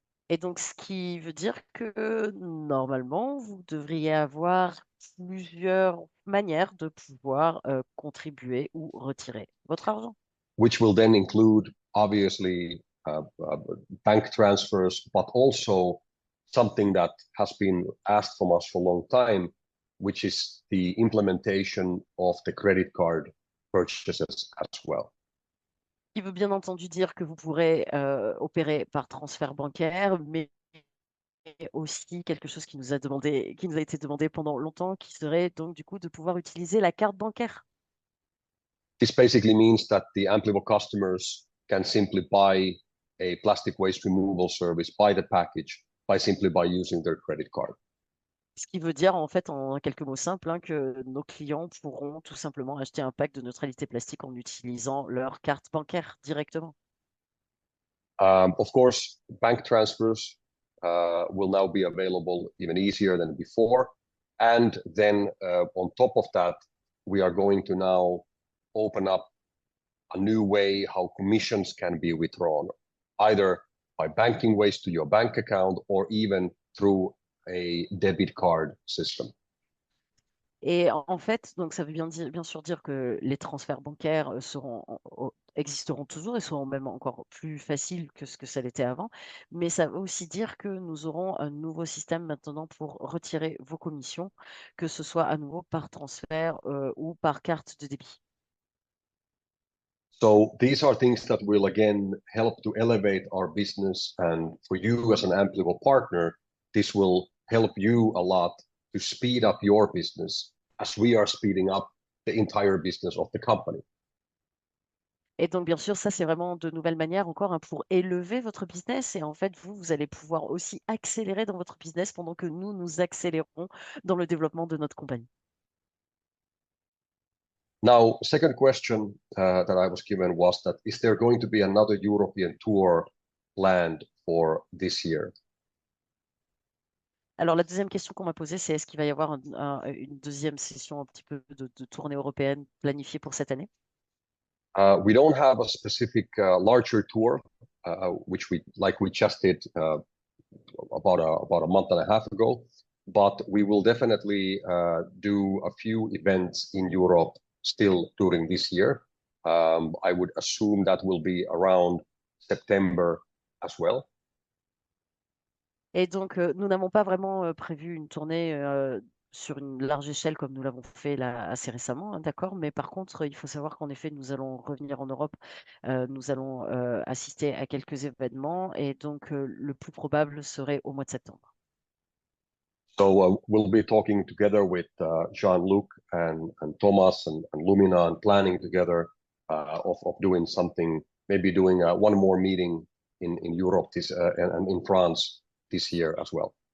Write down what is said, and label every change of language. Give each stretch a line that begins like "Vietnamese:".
French: Et donc, ce qui veut dire que normalement, vous devriez avoir plusieurs manières de pouvoir contribuer ou retirer votre argent.
English: Which will then include, obviously, bank transfers, but also something that has been asked from us for a long time, which is the implementation of the credit card purchases as well.
French: Qui veut bien entendu dire que vous pourrez opérer par transfert bancaire, mais aussi quelque chose qui nous a été demandé pendant longtemps, qui serait donc du coup de pouvoir utiliser la carte bancaire.
English: This basically means that the Amplivo customers can simply buy a plastic waste removal service, buy the package, simply by using their credit card.
French: Ce qui veut dire en fait en quelques mots simples hein, que nos clients pourront tout simplement acheter un pack de neutralité plastique en utilisant leur carte bancaire directement.
English: Of course, bank transfers will now be available even easier than before. And then on top of that, we are going to now open up a new way how commissions can be withdrawn, either by banking ways to your bank account or even through a debit card system.
French: Et en fait, donc ça veut bien sûr dire que les transferts bancaires existeront toujours et seront même encore plus faciles que ce que ça l'était avant. Mais ça veut aussi dire que nous aurons un nouveau système maintenant pour retirer vos commissions, que ce soit à nouveau par transfert ou par carte de débit.
English: So these are things that will again help to elevate our business. And for you as an Ampligo partner, this will help you a lot to speed up your business as we are speeding up the entire business of the company.
French: Et donc, bien sûr, ça, c'est vraiment de nouvelles manières encore hein, pour élever votre business. Et en fait, vous allez pouvoir aussi accélérer dans votre business pendant que nous accélérons dans le développement de notre compagnie.
English: Now, second question that I was given was that, is there going to be another European tour planned for this year?
French: Alors, la deuxième question qu'on m'a posée, c'est est-ce qu'il va y avoir une deuxième session un petit peu de tournée européenne planifiée pour cette année?
English: We don't have a specific larger tour, which we just did about a month and a half ago, but we will definitely do a few events in Europe still during this year. I would assume that will be around September as well.
French: Et donc, nous n'avons pas vraiment prévu une tournée sur une large échelle comme nous l'avons fait là assez récemment, hein, d'accord? Mais par contre, il faut savoir qu'en effet, nous allons revenir en Europe, nous allons assister à quelques événements et donc le plus probable serait au mois de septembre.
English: So we'll be talking together with Jean-Luc and Thomas and Lumina and planning together of doing something, maybe doing one more meeting in Europe and in France this year as well.